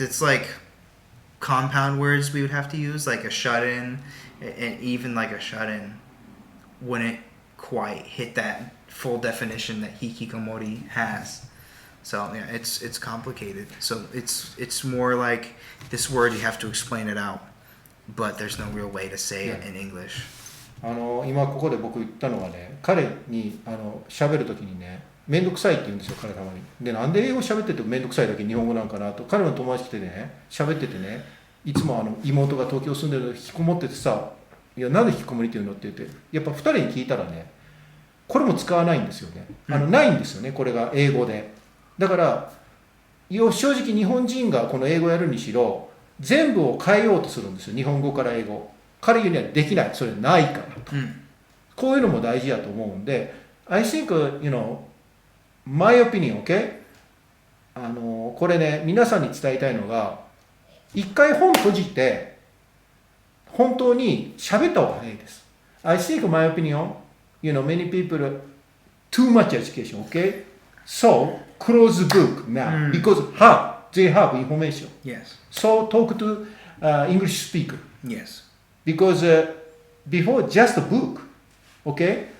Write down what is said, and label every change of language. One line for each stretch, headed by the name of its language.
English: It's like compound words we would have to use, like a shut-in, and even like a shut-in wouldn't quite hit that full definition that hikikomori has. So yeah, it's complicated. So it's more like this word you have to explain it out, but there's no real way to say it in English.
Japanese: 今ここで僕言ったのはね、彼に喋るときにね、めんどくさいって言うんですよ、彼たまに。で、なんで英語喋っててめんどくさいだけ日本語なんかなと、彼の友達来てね、喋っててね、いつも妹が東京住んでるの引きこもっててさ、いや、なんで引きこもりって言うのって言って、やっぱ2人に聞いたらね、これも使わないんですよね。ないんですよね、これが英語で。だから、正直日本人がこの英語やるにしろ、全部を変えようとするんですよ、日本語から英語。彼にはできない、それないからと。こういうのも大事だと思うんで、
English: I think, my opinion, okay?
Japanese: これね、皆さんに伝えたいのが、一回本閉じて、本当に喋った方が早いです。
English: I think, my opinion, many people, too much education, okay? So, close the book now, because they have information. Yes. So, talk to English speaker. Yes. Because before just a book, okay?